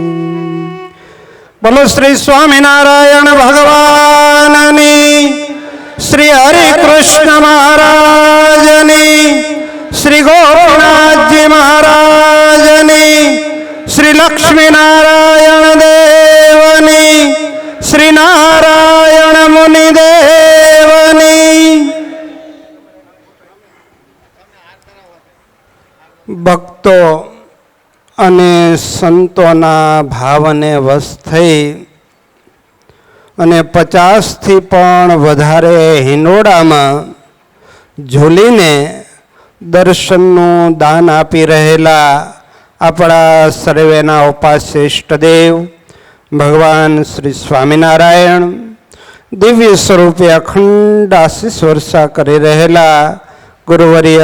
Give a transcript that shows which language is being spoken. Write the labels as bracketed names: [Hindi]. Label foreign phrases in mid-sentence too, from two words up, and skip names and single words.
[Gujarati] બોલો શ્રી સ્વામિનારાયણ ભગવાનની, શ્રી હરિ કૃષ્ણ મહારાજની, શ્રી ગોપીનાથ જી મહારાજની, શ્રી લક્ષ્મી નારાયણ દેવની, શ્રી નારાયણ મુનિ દેવની। भक्तो અને સંતોના ભાવને વશ થઈ અને 50થી પણ વધારે હિંડોળામાં ઝૂલીને દર્શનનું દાન આપી રહેલા આપણા સર્વેના ઉપાસ્ય ઇષ્ટદેવ ભગવાન શ્રી સ્વામિનારાયણ દિવ્ય સ્વરૂપે અખંડ આશીષ વર્ષા કરી રહેલા ગુરુવર્ય